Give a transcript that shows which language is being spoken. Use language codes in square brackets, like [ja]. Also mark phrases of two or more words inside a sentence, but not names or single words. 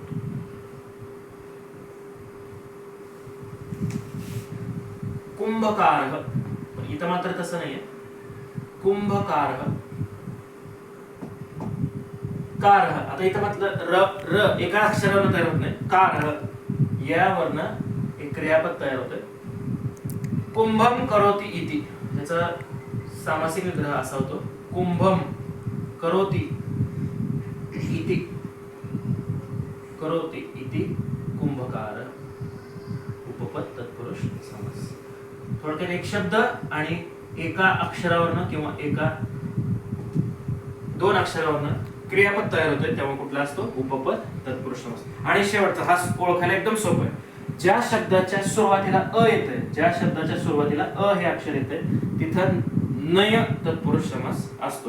[mr] कुंभकार. इथं मात्र तसं नाहीये. कुंभकार. कार. आता इथं म्हटलं र एका अक्षरावरून तयार होत नाही. कार यावरनं एक क्रियापद तयार होतोय. [sa] कुंभम करोति इति. [mr] त्याचा सामासिक विग्रह असा होतो, [sa] कुंभम करोति इति. करोति इति कुंभकार. [mr] उपपद तत्पुरुष समास. थोडक्यात एक शब्द आणि एका अक्षरावरनं किंवा एका दोन अक्षरावरनं क्रियापद तयार होतोय तेव्हा कुठला असतो? उपपद तत्पुरुष समास. आणि शेवटचा हा ओळखायला एकदम सोपं आहे. ज्या शब्दाच्या सुरुवातीला अ येतंय, ज्या शब्दाच्या सुरुवातीला अ हे अक्षर येतंय तिथं नय तत्पुरुष समास असतो.